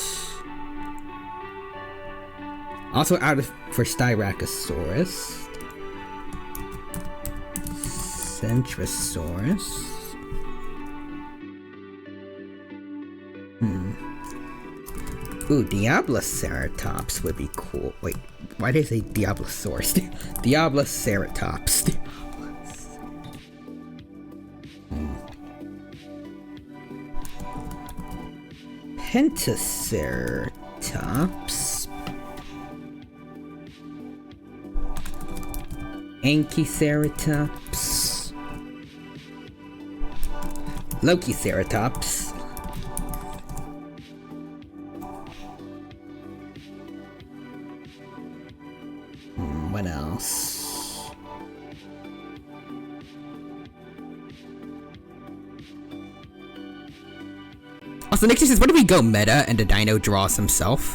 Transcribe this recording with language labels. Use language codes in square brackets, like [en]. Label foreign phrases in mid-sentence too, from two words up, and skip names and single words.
[en] Also out for Styracosaurus. Centrosaurus. Ooh, Diabloceratops would be cool. Wait, why did I say Diablosaurus? Diabloceratops. Pentaceratops. Anchiceratops. Lokiceratops. What else? Also, Nick says, what if we go meta and the dino draws himself?